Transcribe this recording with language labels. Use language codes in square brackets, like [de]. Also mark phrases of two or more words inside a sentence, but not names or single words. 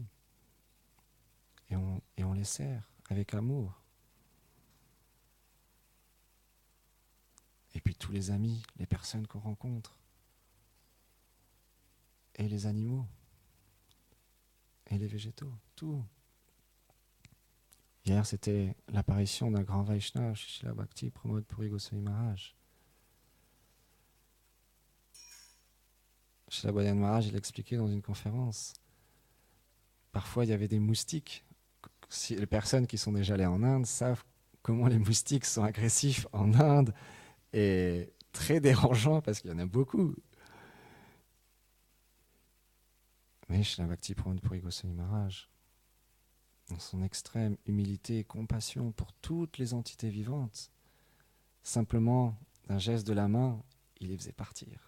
[fr] Et on les sert avec amour. Et puis tous les amis, les personnes qu'on rencontre, et les animaux, et les végétaux, tout. Hier, c'était l'apparition d'un grand Vaishnava, Srila Bhakti Pramod Puri Goswami Maharaj. Srila Bhajan Maharaj, il expliquait dans une conférence. Parfois, il y avait des moustiques. Si les personnes qui sont déjà allées en Inde savent comment les moustiques sont agressifs en Inde et très dérangeants parce qu'il y en a beaucoup. Mais Srila Bhakti Pramod Puri Goswami Maharaj, dans son extrême humilité et compassion pour toutes les entités vivantes, simplement d'un geste de la main, il les faisait partir.